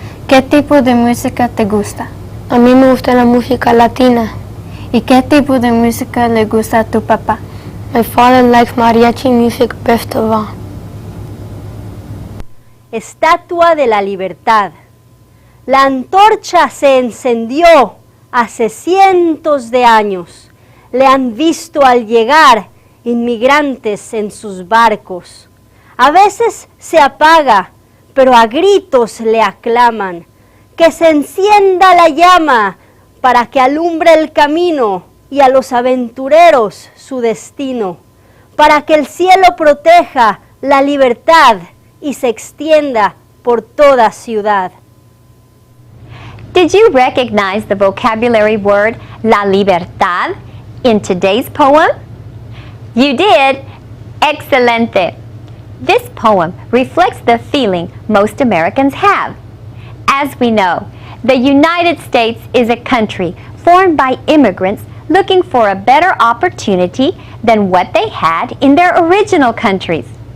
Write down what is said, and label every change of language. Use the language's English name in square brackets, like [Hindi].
[Spanish] ¿Qué tipo de música te gusta? A mí me gusta la música latina. ¿Y qué tipo de música le gusta a tu papá? [English] My father likes mariachi music best of all. [Spanish] Estatua de la Libertad. La antorcha se encendió hace cientos de años. Le han visto al llegar inmigrantes en sus barcos. A veces se apaga, pero a gritos le aclaman. Que se encienda la llama para que alumbre el camino y a los aventureros su destino. Para que el cielo proteja la libertad y se extienda por toda ciudad. [English] Did you recognize the vocabulary word la libertad in today's poem? You did. Excelente. This poem reflects the feeling most Americans have. As we know, the United States is a country formed by immigrants looking for a better opportunity than what they had in their original countries.